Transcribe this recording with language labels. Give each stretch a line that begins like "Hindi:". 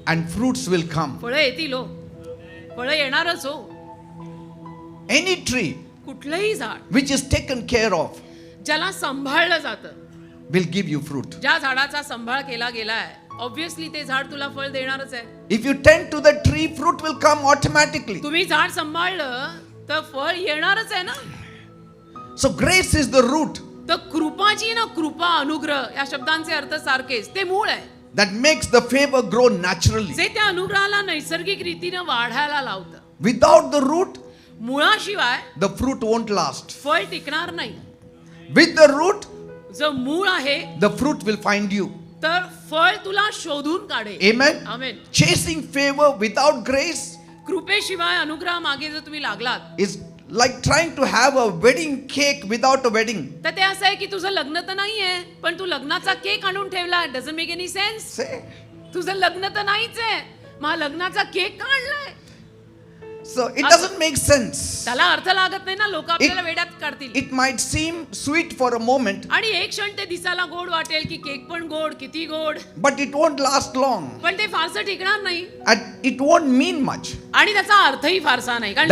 English: and fruits will come.
Marathi: फळं येतील हो फळं येणारच हो
English: Any tree
Marathi: कुठलंही झाड
English: which is taken care of
Marathi: ज्याला सांभाळलं जातं
English: will give you fruit.
Marathi: ज्या झाडाचा सांभाळ केला गेलाय ऑब्विसली ते झाड तुला फळ देणारच आहे
English: If you tend to the tree, fruit will come automatically.
Marathi: तुम्ही झाड सांभाळलं तर फळ येणारच आहे ना
English: So grace is the root
Marathi: तर कृपाची ना कृपा अनुग्रह या शब्दांचे अर्थ सारखेच ते मूळ आहे
English: that makes the favor grow naturally.
Marathi: जे त्या अनुग्रहाला नैसर्गिक रीतीनं वाढायला लावतं
English: Without the root,
Marathi: मुळाशिवाय
English: the fruit won't last.
Marathi: फळ टिकणार नाही
English: With the root,
Marathi: जो मूळ आहे
English: the fruit will find you.
Marathi: तर फळ तुला शोधून काढेल
English: Amen.
Marathi: आमेन
English: Chasing favor without grace
Marathi: कृपेशिवाय अनुग्रह मागे जर तुम्ही लागलात
English: is like trying to have a wedding cake without a wedding.
Marathi: तर ते असं आहे की तुझं लग्न तर नाहीये पण तू लग्नाचा केक आणून ठेवला
English: Doesn't make any sense Say.
Marathi: तुझं लग्न तर नाहीच आहे मग लग्नाचा केक का आणलाय
English: So it doesn't make sense.
Marathi: त्याला अर्थ लागत नाही ना लोक आपल्याला वेड्यात काढतील
English: It might seem sweet for a moment,
Marathi: आणि एक क्षण ते दिसायला गोड वाटेल की केक पण गोड किती गोड
English: but it won't last long.
Marathi: पण ते फारसं टिकणार नाही
English: And it won't mean much.
Marathi: आणि त्याचा अर्थही फारसा नाही कारण